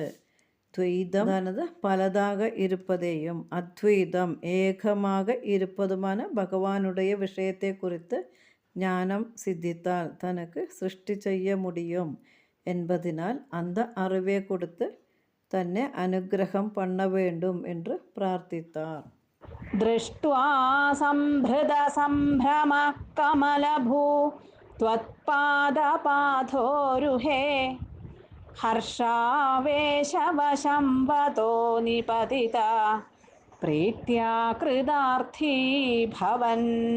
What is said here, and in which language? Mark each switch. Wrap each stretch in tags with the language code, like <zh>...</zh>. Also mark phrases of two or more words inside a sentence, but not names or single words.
<ta>துவைதமானது பலதாக இருப்பதையும் அத்வைதம் ஏகமாக இருப்பதுமான பகவானுடைய விஷயத்தை குறித்து ஞானம் சித்தித்தால் தனக்கு சிருஷ்டி செய்ய முடியும் என்பதினால் அந்த அறிவை கொடுத்து தன்னை அனுகிரகம் பண்ண வேண்டும் என்று பிரார்த்தித்தார்.</ta> <sa>दृष्ट्वा सम्भृतसम्भ्रमः कमलभू त्वत्पादपाथोरुहे हर्षावेशवशं वतो निपतिता प्रीत्या कृतार्थी भवन्</sa>